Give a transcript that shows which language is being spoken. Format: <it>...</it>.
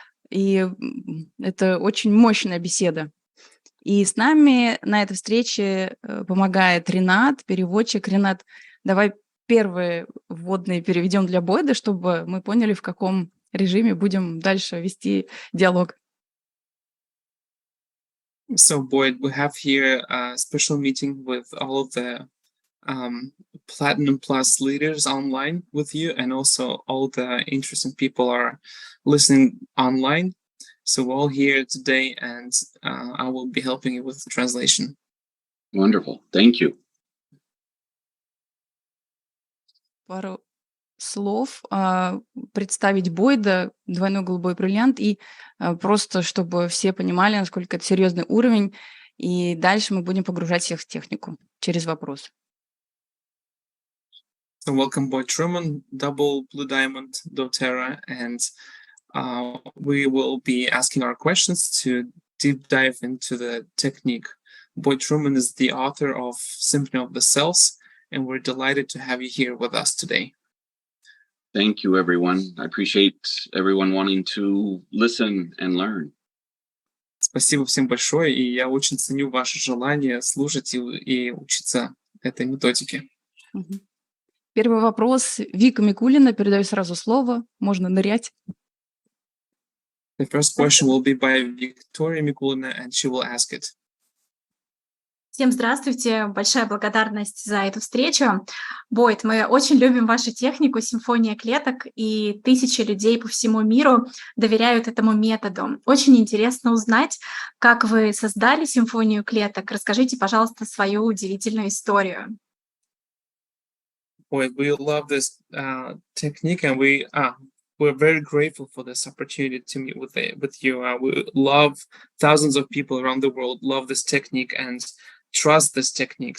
<ru>И это очень мощная беседа. И с нами на этой встрече помогает Ренат, переводчик. Ренат, давай первые вводные переведем для Бойда, чтобы мы поняли, в каком режиме будем дальше вести диалог.</ru> <en>So, Boyd, we have here a special meeting with all of the Platinum Plus leaders online with you, and also all the interesting people are listening online. So we're all here today, and I will be helping you with the translation. Wonderful. Thank you.</en> <ru>Пару слов представить Бойда, двойной голубой бриллиант, и просто чтобы все понимали, насколько это серьезный уровень, и дальше мы будем погружать всех в технику через вопрос.</ru> <en>So welcome Boyd Truman, double blue diamond, doTERRA, and we will be asking our questions to deep dive into the technique. Boyd Truman is the author of Symphony of the Cells, and we're delighted to have you here with us today. Thank you, everyone. I appreciate everyone wanting to listen and learn.</en> <ru>Спасибо всем большое, и я очень ценю ваше желание слушать и учиться этой методике. Первый вопрос. Вика Микулина, передаю сразу слово, можно нырять.</ru> <en>The first question will be by Victoria Mikulina, and she will ask it.</en> <ru>Всем здравствуйте, большая благодарность за эту встречу. Бойд, мы очень любим вашу технику «Симфония клеток», и тысячи людей по всему миру доверяют этому методу. Очень интересно узнать, как вы создали «Симфонию клеток». Расскажите, пожалуйста, свою удивительную историю.</ru> <en>Boy, we love this technique, and we're very grateful for this opportunity to meet with you. We love thousands of people around the world love this technique and trust this technique.</en>